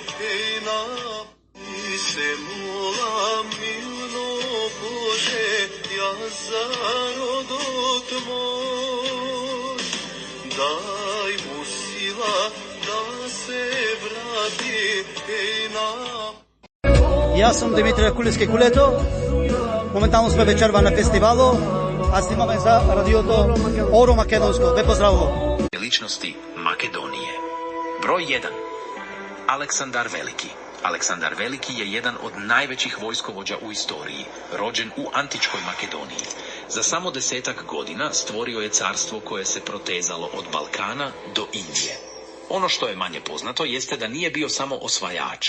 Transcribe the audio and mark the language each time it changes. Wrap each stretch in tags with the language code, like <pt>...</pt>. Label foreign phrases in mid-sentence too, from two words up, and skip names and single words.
<mk>и се молам милно Боже, ја зародот мој, дај му сила да се врати Јас сум Димитар Кулевски Кулето. Моментално сме вечерва на фестивало, а снимаме за радиото Оро Македонско. Ве поздравувам. Личности Македонije.</mk> <sr>Broj 1. Aleksandar Veliki. Aleksandar Veliki je jedan od najvećih vojskovođa u istoriji, rođen u antičkoj Makedoniji. Za samo 10-ak godina stvorio je carstvo koje se protezalo od Balkana do Indije. Ono što je manje poznato jeste da nije bio samo osvajač.</sr>